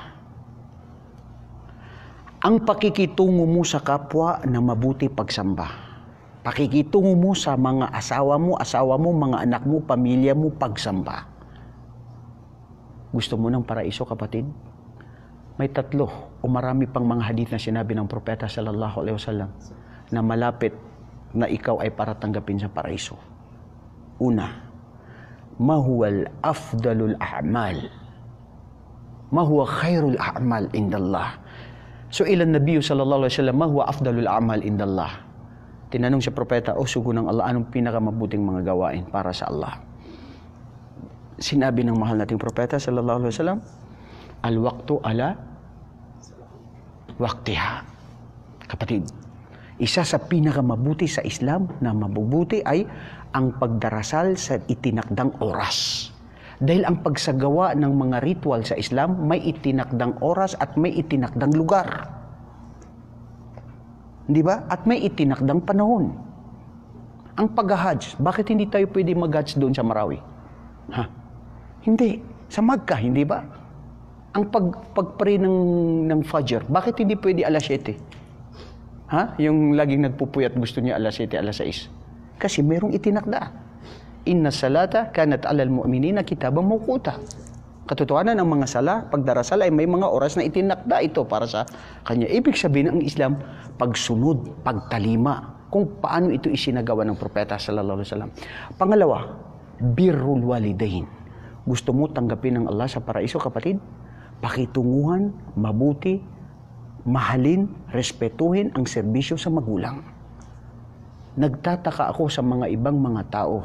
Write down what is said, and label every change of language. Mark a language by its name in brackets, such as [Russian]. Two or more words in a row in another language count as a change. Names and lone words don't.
[Filipino] Ang pakikitungo mo sa kapwa na mabuti pagsamba. Pakikitungo mo sa mga asawa mo, mga anak mo, pamilya mo, pagsamba. Gusto mo ng paraiso, kapatid? May 3 o marami pang mga hadith na sinabi ng propeta [Arabic] صلى الله عليه وسلم [Filipino] na malapit na ikaw ay para tanggapin sa paraiso. Una, [Arabic] ما هو أفضل الأعمال. ما هو خير الأعمال عند الله. سئل النبي صلى الله عليه وسلم، ما هو أفضل الأعمال عند الله. [Filipino] Tinanong si propeta, sugo ng Allah, anong pinakamabuting mga gawain para sa Allah? Sinabi ng mahal nating propeta [Arabic] صلى الله عليه وسلم, الوقت على وقتها. [Filipino] Kapatid, isa sa pinakamabuti sa Islam na mabubuti ay ang pagdarasal sa itinakdang oras. Dahil ang pagsagawa ng mga ritual sa Islam, may itinakdang oras at may itinakdang lugar. Di ba? At may itinakdang panahon. Ang pag-hajj, bakit hindi tayo pwede mag-hajj doon sa Marawi? Ha? Hindi. Sa Makkah, hindi ba? Ang pag-pray ng Fajr, bakit hindi pwede alas 7? Ha? Yung laging nagpupuyat gusto niya alas 7, alas 6. Kasi merong itinakda. [Arabic] إن الصلاة كانت على المؤمنين كتابا موقوتا. [Filipino] Katotohanan ng mga sala, pagdarasal ay may mga oras na itinakda ito para sa kanya. Ibig sabihin ng Islam, pagsunod, pagtalima, kung paano ito isinagawa ng propeta [Arabic] صلى الله عليه وسلم. [Filipino] Pangalawa, [Arabic] بر الوالدين. [Filipino] Gusto mo tanggapin ng Allah sa paraiso, kapatid? Pakitunguhan, mabuti, mahalin, respetuhin ang serbisyo sa magulang. Nagtataka ako sa mga ibang mga tao.